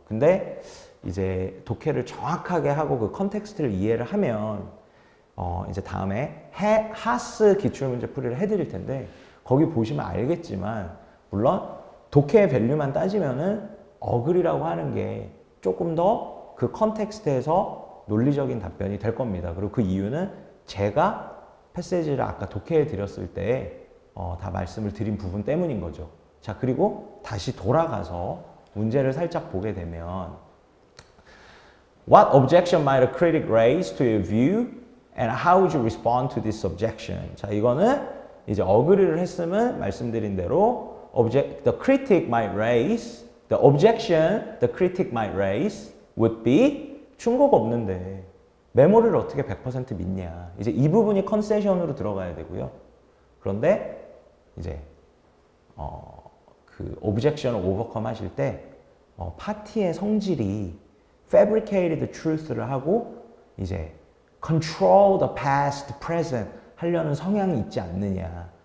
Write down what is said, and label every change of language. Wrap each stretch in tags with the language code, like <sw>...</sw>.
<ko>근데 이제 독해를 정확하게 하고 그 컨텍스트를 이해를 하면 이제 다음에 하스 기출문제 풀이를 해드릴 텐데 거기 보시면 알겠지만 물론 독해의 밸류만 따지면은 어글이라고 하는 게 조금 더 그 컨텍스트에서 논리적인 답변이 될 겁니다. 그리고 그 이유는 제가 패세지를 아까 독해해 드렸을 때 다 말씀을 드린 부분 때문인 거죠. 자, 그리고 다시 돌아가서 문제를 살짝 보게 되면</ko> <en>What objection might a critic raise to your view and how would you respond to this objection?</en> <ko>자, 이거는 이제 어그리를 했으면 말씀드린 대로</ko> <en>the critic might raise, the objection the critic might raise would be</en> <ko>충고가 없는데 메모리를 어떻게 100% 믿냐. 이제 이 부분이 컨세션으로 들어가야 되고요. 그런데 이제 그 objection을 overcome 하실 때 파티의 성질이 fabricated truth를 하고 이제</ko> <en>control the past, present</en> <ko>하려는 성향이 있지 않느냐.</ko>